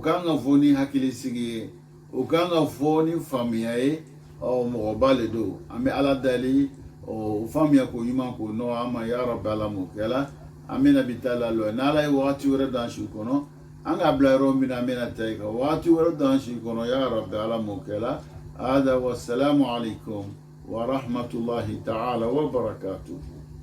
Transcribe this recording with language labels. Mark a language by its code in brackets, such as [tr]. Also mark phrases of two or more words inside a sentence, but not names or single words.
[bm] kan ka fɔ ni hakilisigi ye o kan ka fɔ ni faamuya ye mɔgɔba le don an bɛ ala deli o faamuya ko ɲuman ko nɔgɔ an ma [ar] يا ربي [bm] ala m'o kɛla an bɛna bi taa la lɔ n'ala ye wagati wɛrɛ dan si kɔnɔ an ka bila yɔrɔ min na an bɛna taa yen kan wagati wɛrɛ dan si kɔnɔ [ar] يا ربي [bm] ala m'o kɛla [ar] هذا والسلام عليكم ورحمة الله تعالى وبركاته